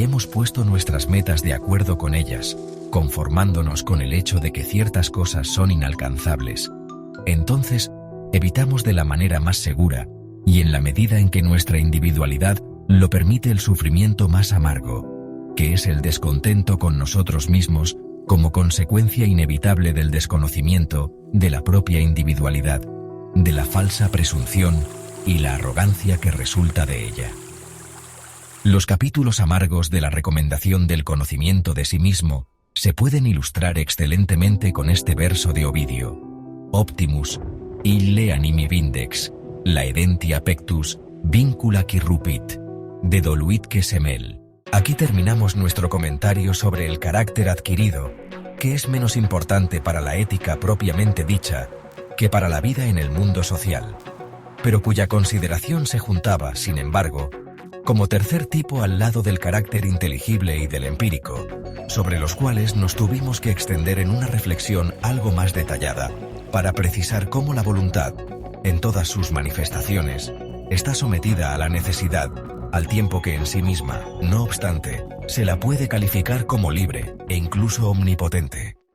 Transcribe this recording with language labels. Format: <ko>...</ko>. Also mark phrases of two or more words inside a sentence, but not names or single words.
<es>hemos puesto nuestras metas de acuerdo con ellas, conformándonos con el hecho de que ciertas cosas son inalcanzables, entonces evitamos de la manera más segura, y en la medida en que nuestra individualidad lo permite, el sufrimiento más amargo, que es el descontento con nosotros mismos como consecuencia inevitable del desconocimiento de la propia individualidad, de la falsa presunción y la arrogancia que resulta de ella. Los capítulos amargos de la recomendación del conocimiento de sí mismo se pueden ilustrar excelentemente con este verso de Ovidio:</es> <la>Optimus, ille animi vindex, laedentia pectus, vincula qui rupit, dedoluit que semel.</la> <es>Aquí terminamos nuestro comentario sobre el carácter adquirido, que es menos importante para la ética propiamente dicha que para la vida en el mundo social, pero cuya consideración se juntaba, sin embargo, como tercer tipo al lado del carácter inteligible y del empírico, sobre los cuales nos tuvimos que extender en una reflexión algo más detallada, para precisar cómo la voluntad, en todas sus manifestaciones, está sometida a la necesidad, al tiempo que en sí misma, no obstante, se la puede calificar como libre e incluso omnipotente.</es>